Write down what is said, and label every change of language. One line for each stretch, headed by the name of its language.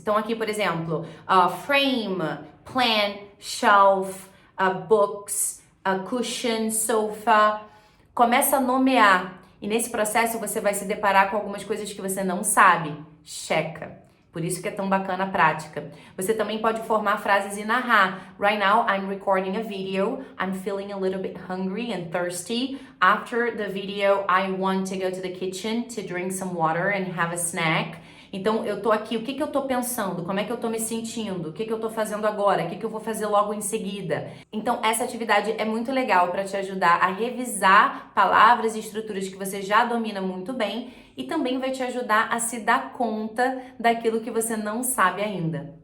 Portuguese: Então aqui, por exemplo,
English: frame, plan, shelf, books, cushion, sofa.
Portuguese: Começa a nomear. E nesse processo você vai se deparar com algumas coisas que você não sabe. Checa. Por isso que é tão bacana a prática. Você também pode formar frases e narrar.
English: Right now I'm recording a video. I'm feeling a little bit hungry and thirsty. After the video I want to go to the kitchen to drink some water and have a snack.
Portuguese: Então, eu tô aqui, o que eu tô pensando? Como é que eu tô me sentindo? O que eu tô fazendo agora? O que eu vou fazer logo em seguida? Então, essa atividade é muito legal para te ajudar a revisar palavras e estruturas que você já domina muito bem e também vai te ajudar a se dar conta daquilo que você não sabe ainda.